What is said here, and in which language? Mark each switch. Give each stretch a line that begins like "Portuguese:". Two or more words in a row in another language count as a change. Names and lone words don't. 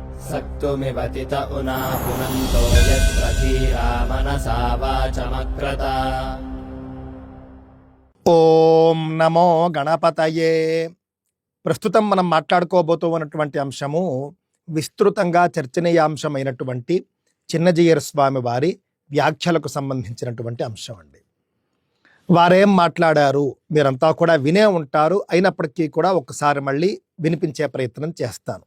Sanskrit: सक्तुमिवतित उना पुनन्तो यत्र धीरा मनसा वाचमक्रत। ఓం నమో గణపతయే.
Telugu: ప్రస్తుతం మనం మాట్లాడుకోబోతూ ఉన్నటువంటి అంశము విస్తృతంగా చర్చనీయాంశమైనటువంటి చిన్నజీయర స్వామి వారి వ్యాఖ్యలకు సంబంధించినటువంటి అంశం అండి. వారేం మాట్లాడారు మీరంతా కూడా వినే ఉంటారు, అయినప్పటికీ కూడా ఒకసారి మళ్ళీ వినిపించే ప్రయత్నం చేస్తాను.